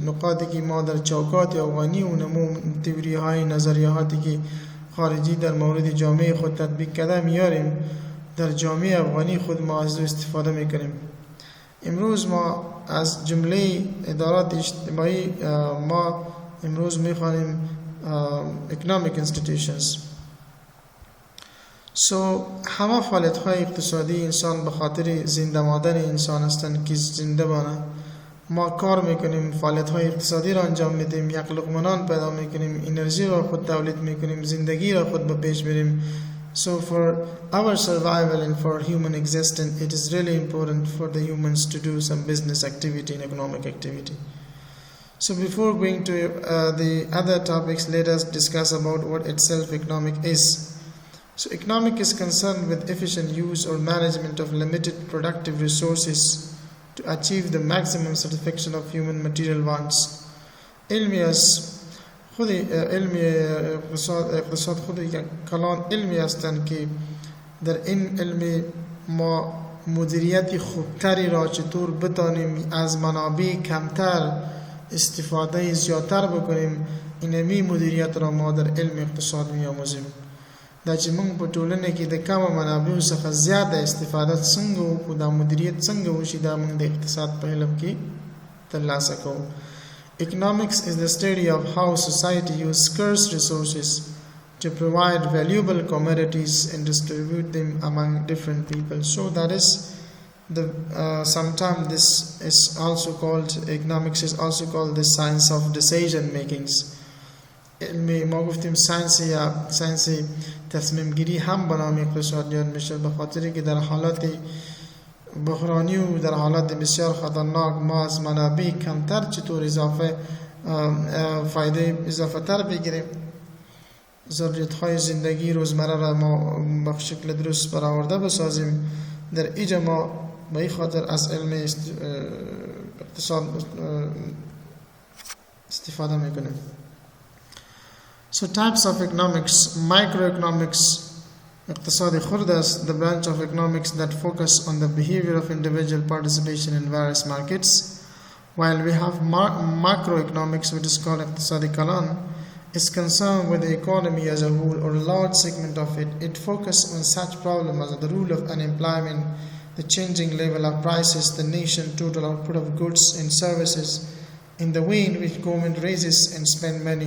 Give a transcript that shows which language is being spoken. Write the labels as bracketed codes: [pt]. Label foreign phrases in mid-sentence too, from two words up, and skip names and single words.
[fa] نقاطی که ما در چوکات افغانی و نمو تئوری های نظریاتی که خارجی در مورد جامعه خود تطبیق کرده میاریم در جامعه افغانی خود ما از استفاده میکنیم. امروز ما از جمله ادارات اجتماعی ما امروز میخوانیم [en] economic institutions. [fa] همه فعالیت های اقتصادی انسان به خاطر زنده ماندن انسان هستند که زنده بانه. ما کار میکنیم، فعالیت های اقتصادی را انجام میدیم، یک لقمه پیدا میکنیم، انرژی را خود تولید میکنیم، زندگی را خود به پیش میریم. [en] So for our survival and for human existence, it is really important for the humans to do some business activity and economic activity. So before going to the other topics, let us discuss about what itself economic is. So economic is concerned with efficient use or management of limited productive resources to achieve the maximum satisfaction of human material wants. [fa] علمی است، خود علمی اقتصاد خود یک کلان علمی هستند که در این علم ما مدیریت خوبتری را چطور بتانیم از منابع کمتر استفاده زیادتر بکنیم، اینمی مدیریت را ما در علم اقتصاد می‌آموزیم. [ps] دا چې موږ په ټولنه کې د کمو منابعو څخه زیاته استفاده څنګه وکړو، دا مدیریت څنګه وشي، دا موږ د اقتصاد په علم کې ترلاسه کوو. [en] Economics is the study of how society uses scarce resources to provide valuable commodities and distribute them among different people. So that is the sometimes this is also called, economics is also called the science of decision makings. [fa] ما گفتیم ساینس تصمیم گیری هم به نام اقتصادیات میشه، به خاطری که در حالات بحرانی و در حالات بسیار خطرناک ما از منابع کمتر چطور فایده اضافه تر بگیریم، ضرورت های زندگی روزمره را ما به شکل درست برآورده بسازیم. در اینجا ما به این خاطر از علم اقتصاد استفاده میکنیم. [en] So types of economics: microeconomics, [fa] اقتصاد خرد است, [en] the branch of economics that focus on the behavior of individual participation in various markets, while we have macroeconomics, which is called [fa] اقتصاد کلان, [en] is concerned with the economy as a whole or a large segment of it. It focuses on such problems as the rule of unemployment, the changing level of prices, the nation total output of goods and services, in the way in which government raises and spends money.